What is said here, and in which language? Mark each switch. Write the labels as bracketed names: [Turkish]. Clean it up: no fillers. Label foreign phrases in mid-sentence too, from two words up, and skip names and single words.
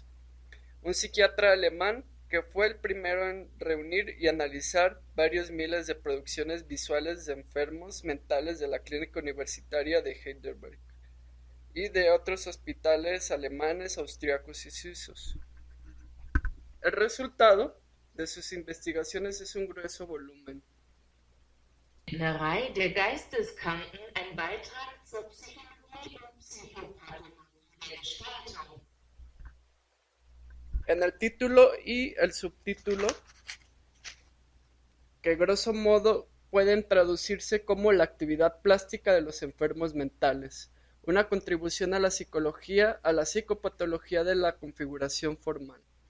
[Spanish] Un psiquiatra alemán que fue el primero en reunir y analizar varios miles de producciones visuales de enfermos mentales de la Clínica Universitaria de Heidelberg y de otros hospitales alemanes, austriacos y suizos. El resultado de sus investigaciones es un grueso volumen. [German] Innenrei der Geisteskranken ein Beitrag zur Psychologie und Psychopathologie der Gestaltung. [Spanish] En el título y el subtítulo, que [Latin] grosso modo [Spanish] pueden traducirse como la actividad plástica de los enfermos mentales, una contribución a la psicología, a la psicopatología de la configuración formal.